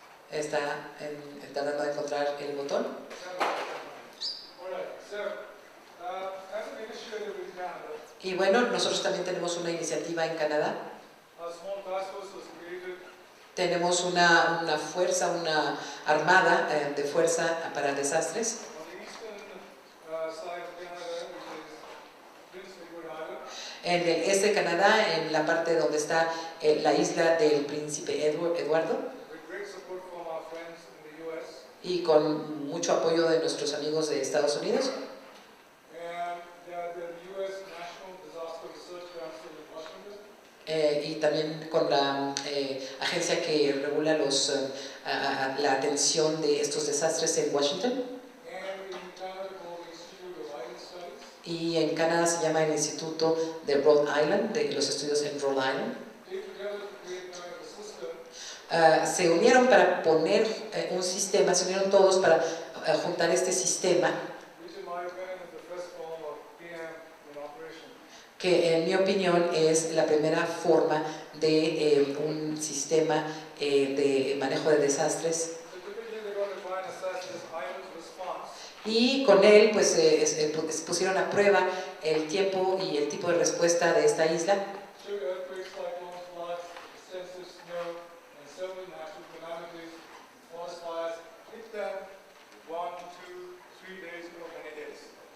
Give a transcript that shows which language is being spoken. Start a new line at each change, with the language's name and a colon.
Spanish: Está tratando de encontrar el botón.
English: Alright, so as an initiative in Canada,
Spanish: Y bueno, nosotros también tenemos una iniciativa en Canadá.
English: a small task force was created
Spanish: Tenemos una fuerza, una armada de fuerza para desastres
English: on the eastern side of Canada, which is Prince Edward Island,
Spanish: en el este de Canadá, en la parte donde está la isla del Príncipe Eduardo,
English: with great support from our friends in the US.
Spanish: y con mucho apoyo de nuestros amigos de Estados Unidos.
English: And the US National Disaster Research Council in Washington,
Spanish: Y también con la agencia que regula la atención de estos desastres en Washington,
English: and in Canada called the Institute of Island Studies.
Spanish: y en Canadá se llama el Instituto de Rhode Island, de los estudios en Rhode Island.
English: Came together to create kind of a system
Spanish: Se unieron para poner un sistema, se unieron todos para juntar este sistema
English: which in my opinion is the first form of PM in operation.
Spanish: que en mi opinión es la primera forma de un sistema de manejo de desastres.
English: So typically they're going to try and assess this island's response
Spanish: Y con él pues pusieron a prueba el tiempo y el tipo de respuesta de esta isla
English: should earthquakes, cyclones, floods, extensive snow, and several natural calamities, forest fires hit them 1, 2, 3 days or many days.